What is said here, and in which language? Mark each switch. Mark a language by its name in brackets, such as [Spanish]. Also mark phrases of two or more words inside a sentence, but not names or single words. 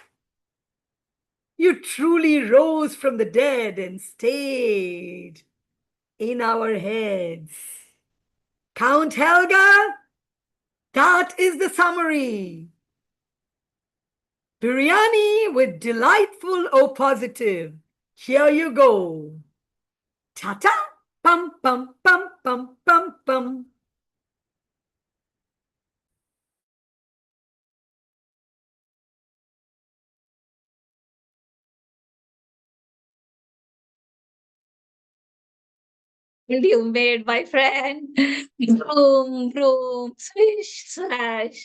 [English] You truly rose from the dead and stayed in our heads. Count Helga, that is the summary. Biryani with delightful O positive. Here you go. Ta-ta, pum, pum, pum, pum, pum, pum. You made, my friend. Vroom, vroom, swish, slash.